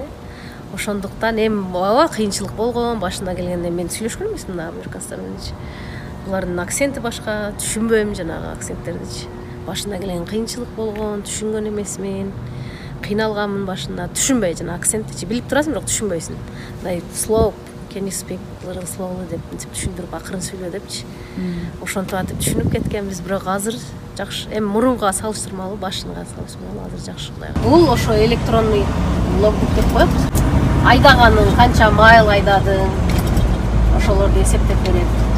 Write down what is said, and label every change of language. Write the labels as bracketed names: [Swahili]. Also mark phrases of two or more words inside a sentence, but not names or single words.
[Kyrgyz] Ошондуктан аба кыйынчылык болгон. Башында келгенде мен сүйлөшкөн эмесмин мына американцдар менен. Булардын акценти башка, түшүнбөйм жанагы акценттерди. Башында келген кыйынчылык болгон, түшүнгөн эмесмин. Кыйналганмын башында, түшүнбөй жана акцентти билип турасың, бирок түшүнбөйсүң. Мындай [English] slow, can you speak a little slowly [Kyrgyz] деп түшүндүрүп акырын сүйлө депчи. Ошентип атып түшүнүп кеткенбиз, бирок азыр жакшы. Эми мурунга салыштырмалуу, башынга салыштырмалуу азыр жакшы. Бул ошо [Russian] электронный логбук [Kyrgyz] деп коет. Айдаганың канча майл айдадың, ошолорду эсептеп берет.